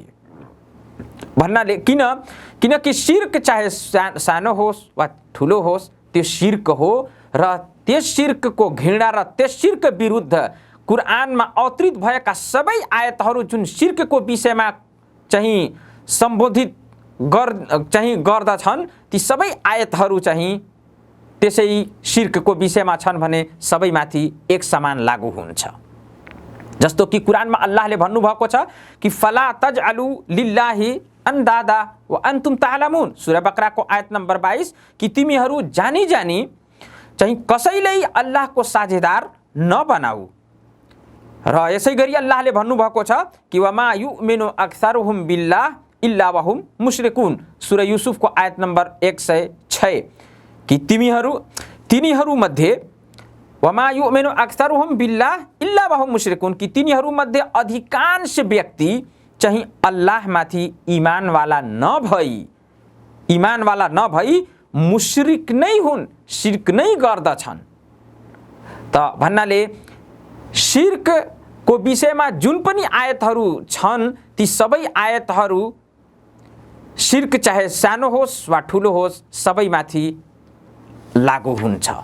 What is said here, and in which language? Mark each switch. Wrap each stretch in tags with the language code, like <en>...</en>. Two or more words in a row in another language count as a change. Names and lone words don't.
<ne>भन्नाले किनकि शिर्क चाहे सानो होस् वा ठुलो होस् त्यो शिर्क हो र त्यस शिर्कको घृणा र त्यस शिर्क विरुद्ध कुरानमा अवतरित भएका सबै आयतहरू जुन शिर्कको विषयमा चाहिँ सम्बोधित गर्दछन् ती सबै आयतहरू चाहिँ त्यसै शिर्कको विषयमा छन् भने सबैमाथि एक समान लागू हुन्छ। जस्तो कि कुरानमा अल्लाहले भन्नुभएको छ कि</ne> <ar>فلا تجعلوا لله أندادا وأنتم تعلمون,</ar> <ne>सूरा बकराको आयत नम्बर 22 कि तिमीहरू जानी जानी चाहिँ कसैलाई अल्लाहको साझेदार नबनाऊ। र यसै गरी अल्लाहले भन्नुभएको छ कि</ne> <ar>وما يؤمن أكثرهم بالله إلا وهم مشركون,</ar> <ne>सूरा युसुफको आयत नम्बर 106 कि तिनीहरू मध्ये</ne> <ar>وما يؤمن أكثرهم بالله إلا وهم مشركون</ar> <ne>कि तिनीहरू मध्ये अधिकांश व्यक्ति चाहिँ अल्लाहमाथि इमानवाला नभई मुश्रिक नै हुन्, शिर्क नै गर्दछन्। त भन्नाले शिर्कको विषयमा जुन पनि आयतहरू छन् ती सबै आयतहरू शिर्क चाहे सानो होस् वा ठुलो होस् सबैमाथि लागू हुन्छ।</ne>